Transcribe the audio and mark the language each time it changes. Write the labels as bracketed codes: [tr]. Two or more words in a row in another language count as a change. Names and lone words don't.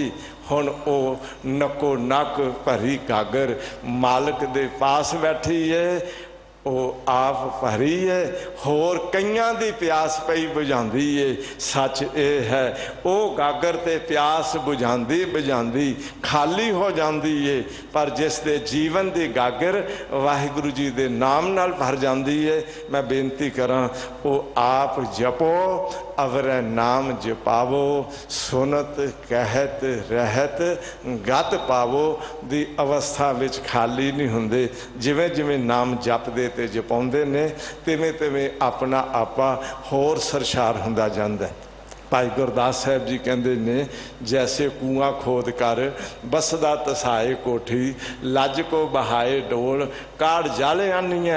[pa] ਹੁਣ ਓ ਨੱਕੋ ਨੱਕ ਭਰੀ ਗਾਗਰ ਮਾਲਕ ਦੇ ਪਾਸ ਬੈਠੀ ਹੈ, ਵੋ ਆਪ ਭਰੀ ਹੈ, ਹੋਰ ਕਈਆਂ ਦੀ ਪਿਆਸ ਪਈ ਬੁਝਾਂਦੀ ਹੈ। ਸੱਚ ਯੇ ਹੈ, ਵੋ ਗਾਗਰ ਤੇ ਪਿਆਸ ਬੁਝਾਂਦੀ ਬੁਝਾਂਦੀ ਖ਼ਾਲੀ ਹੋ ਜਾਤੀ ਹੈ, ਪਰ ਜਿਸ ਦੇ ਜੀਵਨ ਦੀ ਗਾਗਰ ਵਾਹਿਗੁਰੂ ਜੀ ਦੇ ਨਾਮ ਨਾਲ ਭਰ ਜਾਤੀ ਹੈ। ਮੈਂ ਬੇਨਤੀ ਕਰਾਂ, ਵੋ ਆਪਿ ਜਪਹੁ ਅਵਰਹ ਨਾਮੁ ਜਪਾਵਹੁ, ਸੁਨਤ ਕਹਤ ਰਹਤ ਗਤਿ ਪਾਵਹੁ ਦੀ ਅਵਸਥਾ ਵਿਚ ਖ਼ਾਲੀ ਨਹੀਂ ਹੁੰਦੇ। ਜਿਵੇਂ ਜਿਵੇਂ ਨਾਮ ਜਪਦੇ ਤੇ ਜਪਾਉਂਦੇ ਨੇ, ਤਿਵੇਂ ਤਿਵੇਂ ਆਪਣਾ ਆਪਾ ਹੋਰ ਸਰਸ਼ਾਰ ਹੁੰਦਾ ਜਾਂਦਾ ਹੈ। ਭਾਈ ਗੁਰਦਾਸ ਸਾਹਬ ਜੀ ਕਹਿਤੇ ਨੇ, ਜੈਸੇ ਕੂਆਂ ਖੋਦ ਕਰ ਬਸਦਾ ਤਸਾਏ ਕੋਠੀ, ਲਜ ਕੋ ਬਹਾਏ ਡੋਲ ਕਾਢ ਜਾਲੇ ਆਨੀ ਹੈ।